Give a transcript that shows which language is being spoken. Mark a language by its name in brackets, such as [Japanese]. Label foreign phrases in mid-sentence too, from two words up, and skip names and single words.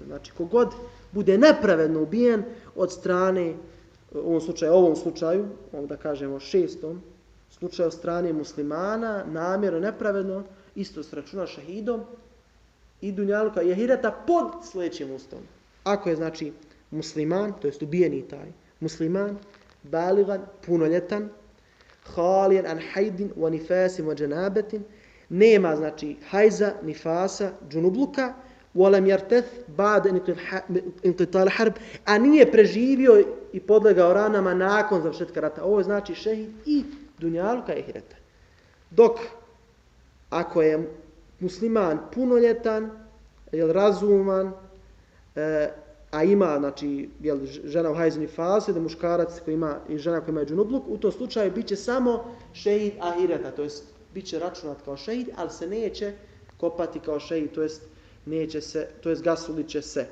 [Bosnian] Znači, kogod bude nepravedno ubijen od strane, u ovom slučaju, da kažemo šestom slučaju, od strane muslimana, namjerno, nepravedno, isto se računa šehidom i dunjaluka i ahireta pod sljedećim uslovom. Ako je, znači, musliman, to jest ubijeni taj musliman, baligan, punoljetan, [Arabic] خاليا عن حيض ونفاس وجنابة, [Bosnian] nema, znači, hajza, nifasa, džunubluka, [Arabic] ولم يرتث بعد انقطاع حرب, [Bosnian] a nije preživio i podlegao ranama nakon završetka rata. Ovo je znači šehid i dunjaluka i ahireta. Dok, ako je musliman punoljetan, razuman, a ima, znači, žena u hajzu nifase, da muškarac koji ima i žena koja ima džunubluk, u tom slučaju bit će samo šehid ahireta, to jest bit će računat kao šehid, ali se neće kopati kao šehid, to jest neće se, to jest gasulit će se.